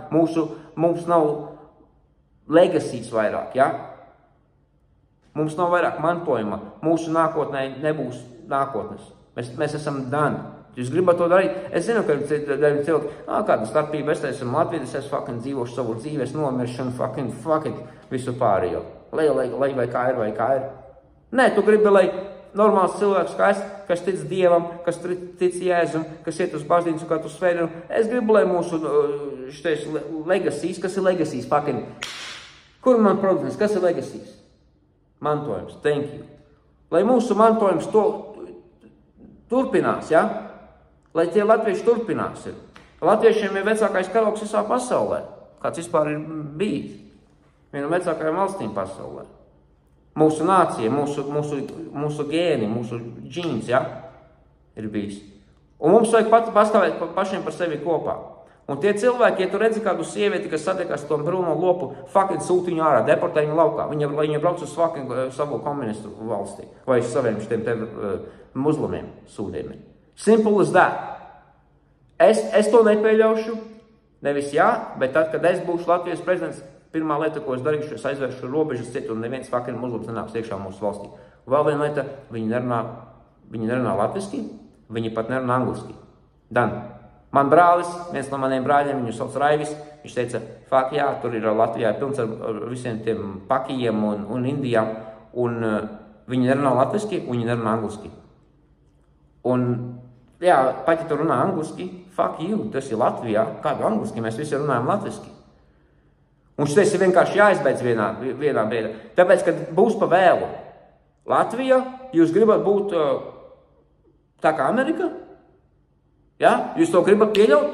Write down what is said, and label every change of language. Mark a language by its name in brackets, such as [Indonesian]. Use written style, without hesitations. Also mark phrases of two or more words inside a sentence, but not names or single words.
[Latvian] Mums nav legacies vairāk, ja? Mums nav vairāk mantojuma. Mūsu nākotnē nebūs nākotnes. Mēs esam done. Jūs gribat to darīt? Es zinu, ka cilvēki, kāda starpība, es esmu Latvijas, es fucking dzīvošu savu dzīvi, es nomiršu un [English] fucking fuck it [Latvian] visu pārējo. Lai vai kā ir. Nē, tu gribi, lai normāls cilvēks, kas tic Dievam, kas tic Jēzum, kas iet uz baznīcu katru svētdienu. Es gribu, lai mūsu šitais legacies, kas ir legacies, fucking. Kur man produkts, kas ir legacies? Mantojums, [English] thank you. [Latvian] Lai mūsu mantojums to turpinās, ja? Lai tie latvieši turpinās ir. Latviešiem ir vecākais karogs visā pasaulē, kāds vispār ir bijis. Viena vecākajām valstīm pasaulē. Mūsu nācija, mūsu gēni, mūsu džīns, ja, ir bijis. Un mums vajag pastāvēt pašiem par sevi kopā. Un tie cilvēki, ja tu redzi kādu sievieti, kas satiekās to brūno lopu, fucking sūti viņu ārā, deportē viņu laukā. Viņa brauc uz fucking savu komunistu valstī. Vai uz saviem šitiem te muslimiem sūdiem. [English] Simple as that. [Latvian] Es to nepieļaušu. Nevis jā, bet tad, kad es būšu Latvijas prezidents, pirmā lieta, ko es darīšu, es aizvēršu robežas citu un neviens fucking muslims nenāks iekšā mūsu valstī. Vēl viena lieta, viņi nerunā latviski, viņi pat nerunā angliski. Dan, man brālis, viens no maniem brāļiem, viņu sauc Raivis, viņš teica, fuck jā, tur ir Latvijā pilns ar visiem tiem pakijiem un Indijām, un viņi nerunā latviski, un viņi nerunā angliski. Un, jā, pat ja tu runā angliski, [English] fuck you, [Latvian] tas ir Latvijā, kādu angliski, mēs visi runājam latviski. Un šitais ir vienkārši jāizbeidz vienā brīdā. Tāpēc, kad būs pa vēlu Latvija, jūs gribat būt tā kā Amerika? Ja? Jūs to gribat pieļaut?